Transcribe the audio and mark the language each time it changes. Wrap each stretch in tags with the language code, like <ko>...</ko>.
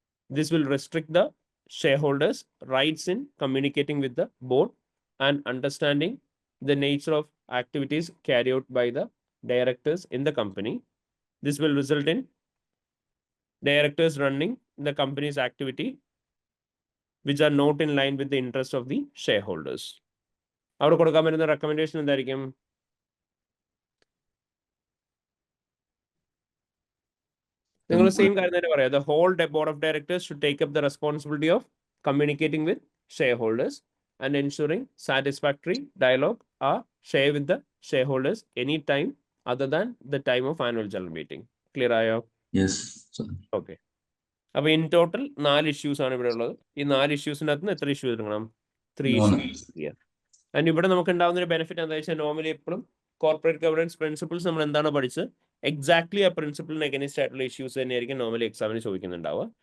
<en>This will restrict the shareholders' rights in communicating with the board and understanding the nature of activities carried out by the directors in the company. This will result in directors running the company's activity which are not in line with the interest of the shareholders.</en> <ml>അവിടെ കൊടുക്കാൻ പറ്റുന്ന recommendation എന്തായിരിക്കും? നിങ്ങൾ same കാര്യം തന്നെ പറയാം.</ml> <en>The whole board of directors should take up the responsibility of communicating with shareholders and ensuring satisfactory dialogue are shared with the shareholders any time other than the time of annual general meeting.</en> <ml>Clear ആയോ?</ml> <en>Yes, sir.</en> <ml>Okay. അപ്പൊ in total 4 issues ആണ് ഇവിടെ ഉള്ളത്. ഈ 4 ഇഷ്യൂസിൻ്റെ അകത്ത് എത്ര issue എടുക്കണം? 3 issues. And ഇവിടെ നമുക്ക് ഉണ്ടാകുന്ന ഒരു ബെനിഫിറ്റ് എന്താ വെച്ചാൽ നോർമലി എപ്പോഴും കോർപ്പറേറ്റ് ഗവർണൻസ് പ്രിൻസിപ്പിൾസ് നമ്മൾ എന്താണ് പഠിച്ചത് എക്സാക്ട്ലി ആ പ്രിൻസിപ്പിളിന് എഗനിസ്റ്റ് ആയിട്ടുള്ള ഇഷ്യൂസ് തന്നെയായിരിക്കും നോർമലി എക്സാമിന് ചോദിക്കുന്നുണ്ടാവുക.</ml>